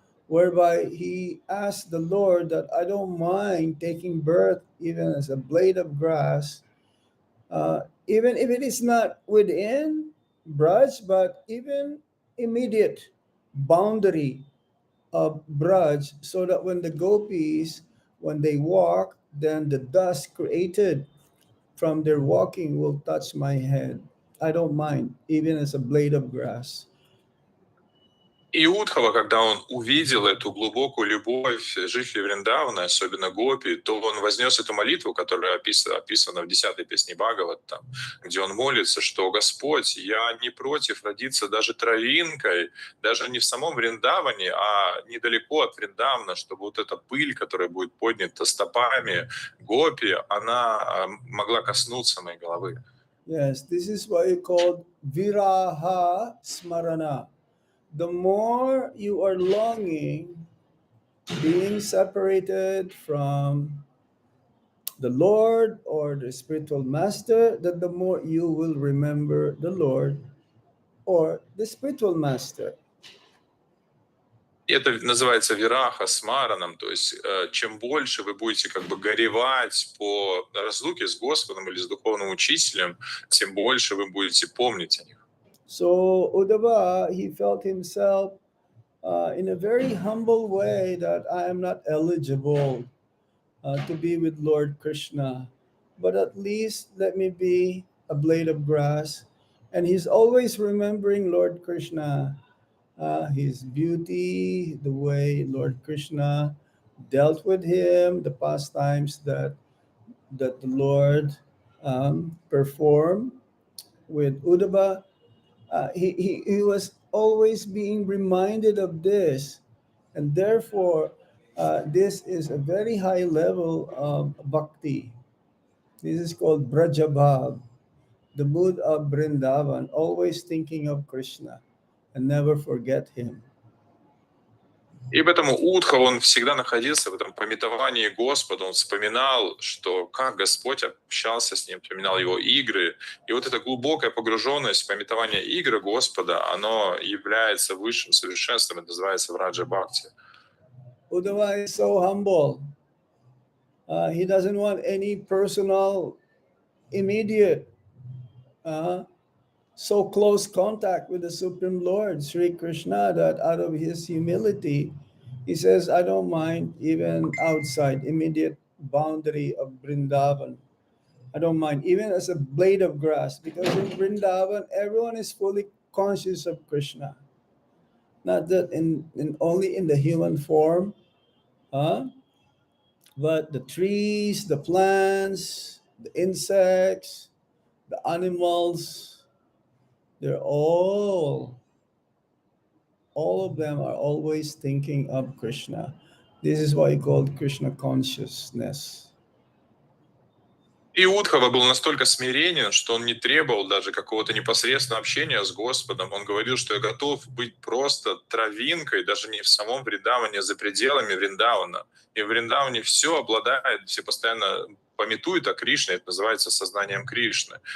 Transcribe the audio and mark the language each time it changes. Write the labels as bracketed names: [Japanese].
[English] whereby he asked the Lord that I don't mind taking birth even as a blade of grass, even if it is not within Braj, but even immediate boundary of Braj, so that when the gopis, when they walk, then the dust created from their walking will touch my head. I don't mind, even as a blade of grass. [Russian] И Удхава, когда он увидел эту глубокую любовь жителей Вриндавана, особенно Гопи, то он вознес эту молитву, которая описана в 10-й песне Бхагаватам, где он молится, что «Господь, я не против родиться даже травинкой, даже не в самом Вриндаване, а недалеко от Вриндавана, чтобы вот эта пыль, которая будет поднята стопами Гопи, она могла коснуться моей головы». [English] Yes, this is why you called viraha smarana. The more you are longing, being separated from the Lord or the spiritual master, that the more you will remember the Lord or the spiritual master. [Russian] И это называется вираха смараном, то есть чем больше вы будете как бы горевать по разлуке с Господом или с духовным учителем, тем больше вы будете помнить о них. [English] So Uddhava, he felt himself in a very humble way that I am not eligible to be with Lord Krishna, but at least let me be a blade of grass. And he's always remembering Lord Krishna, his beauty, the way Lord Krishna dealt with him, the pastimes that the Lord performed with Uddhava. He was always being reminded of this, and therefore, this is a very high level of bhakti. This is called Brajabhav, the mood of Brindavan, always thinking of Krishna and never forget him. [Russian] И поэтому Удха, он всегда находился в этом пометовании Господа, он вспоминал, что как Господь общался с ним, вспоминал его игры. И вот эта глубокая погруженность в пометование игры Господа, оно является высшим совершенством, это называется Враджа Бхакти. [English] Uddhava is so humble. He doesn't want any personal, immediate, so close contact with the Supreme Lord, Sri Krishna, that out of his humility, he says, I don't mind even outside, immediate boundary of Vrindavan. I don't mind, even as a blade of grass, because in Vrindavan, everyone is fully conscious of Krishna. Not that in only in the human form, huh? But the trees, the plants, the insects, the animals, they're all of them are always thinking of Krishna. This is why he called Krishna consciousness. [Russian] И Удхава был настолько смиренен, что он не требовал даже какого-то непосредственного общения с Господом. Он говорил, что я готов быть просто травинкой, даже не в самом Вриндаване, а за пределами Вриндавана. И в Вриндаване все обладает, все постоянно памятуют о Кришне, это называется сознанием Кришны.